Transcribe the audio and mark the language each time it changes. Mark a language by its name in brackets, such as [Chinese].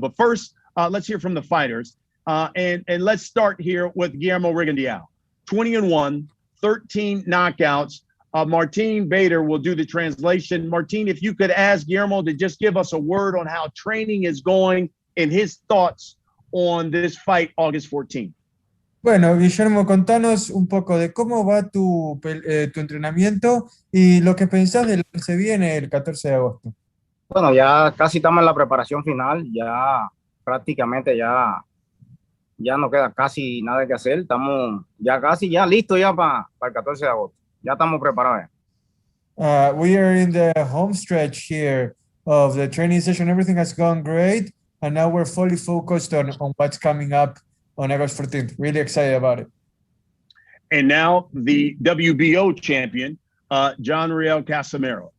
[English] But first, let's hear from the fighters. And let's start here with Guillermo Rigondeaux. 20-1, 13 knockouts. Martin Bader will do the translation. Martin, if you could ask Guillermo to just give us a word on how training is going and his thoughts on this fight August 14th. [Spanish] Bueno, Guillermo, contanos un poco de cómo va tu entrenamiento y lo que pensás de lo que se viene el 14 de agosto. Bueno, ya casi estamos en la preparación final, ya prácticamente ya no queda casi nada que hacer, estamos ya casi listos ya para el 14 de agosto, ya estamos preparados. [English] We are in the home stretch here of the training session. Everything has gone great, and now we're fully focused on what's coming up on August 14th. Really excited about it. And now the WBO champion, John Riel Casimero.